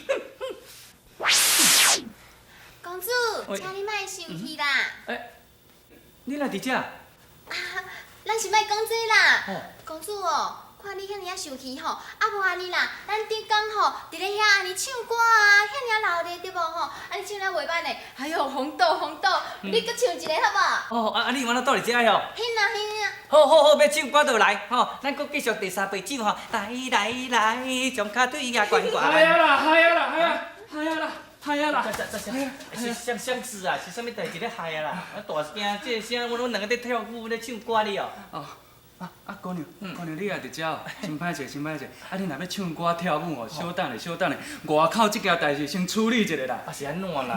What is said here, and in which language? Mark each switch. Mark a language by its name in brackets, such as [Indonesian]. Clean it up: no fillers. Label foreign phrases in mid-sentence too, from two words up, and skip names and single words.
[Min Nan Chinese] 公主，请你莫生气啦。你哪伫遮？咱是莫讲这啦。公主哦，看你遐尔生气吼，无安尼啦，咱顶工吼，伫咧遐安尼唱歌啊，遐尔闹热对无吼？安尼唱了袂歹呢。哎呦，红豆，你搁唱一个好无？你安怎倒伫遮哟？嘿啦，好好好，要唱歌就来吼，咱搁继续第三杯酒吼，来来来，将脚腿压悬悬。嗨啊啦，嗨啊啦，嗨啊，嗨啊啦，嗨啊啦！是相思啊，是啥物代志咧害啊啦？啊大惊，这个声，阮两个咧跳舞咧唱歌哩哦。哦，姑娘，姑娘，你也伫遮哦，真歹势，真歹势。啊，你若要唱歌跳舞哦，小等咧，小等咧，外口即件代志先处理一下啦。啊是安怎啦？